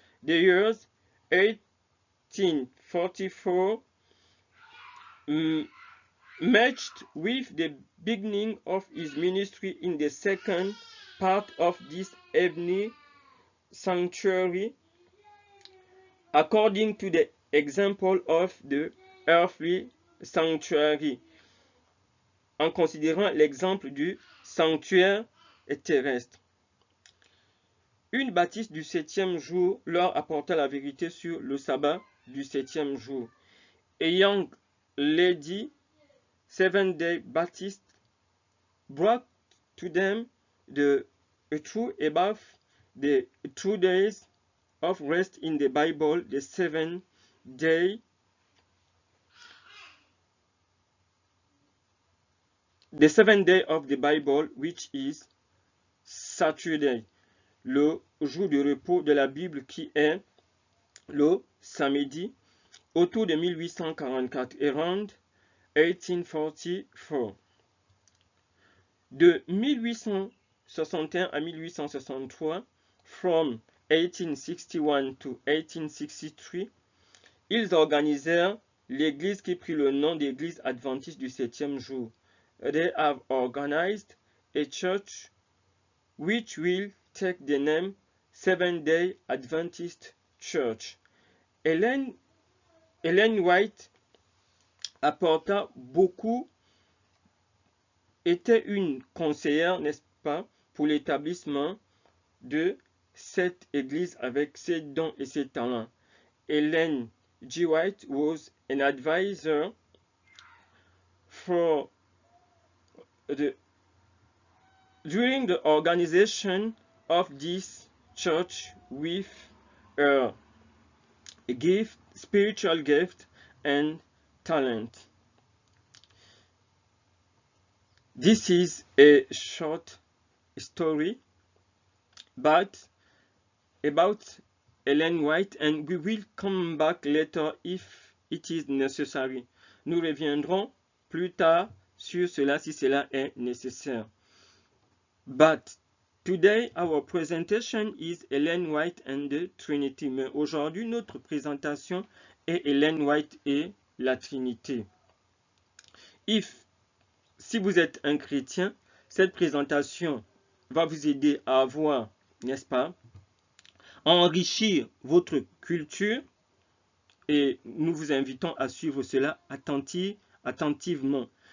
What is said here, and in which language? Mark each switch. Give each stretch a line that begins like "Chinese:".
English: The years 1844 matched with the beginning of his ministry in the second part of this heavenly sanctuary, according to the example of the earthly sanctuary,
French: en considérant l'exemple du sanctuaire terrestre. Une baptiste du 7e jour leur apporta la vérité sur le sabbat du 7e jour.
English: A young lady, Seventh-day Baptist, brought to them the truth about the 2 days of rest in the Bible, the seventh day of the Bible, which is
French: Saturday, le jour de repos de la Bible qui est le samedi, autour de 1844,
English: around 1844.
French: De 1861 à 1863,
English: from 1861 to 1863,
French: ils organisèrent l'église qui prit le nom d'église adventiste du 7e jour.
English: They have organized a church which will take the name Seventh-day Adventist Church.
French: Ellen White apporta beaucoup, était une conseillère, n'est-ce pas, pour l'établissement de cette église avec ses dons et ses talents.
English: Ellen G. White was an advisor for during the organization of this church with her gift, spiritual gift and talent. This is a short story but about Ellen White, and we will come back later if it is necessary.
French: Nous reviendrons plus tard sur cela si cela est nécessaire.
English: But today our presentation is Ellen White and the Trinity.
French: Mais aujourd'hui notre présentation est Ellen White et la Trinité. Si vous êtes un chrétien, cette présentation va vous aider à avoir, n'est-ce pas, enrichir votre culture, et nous vous invitons à suivre cela attentivement.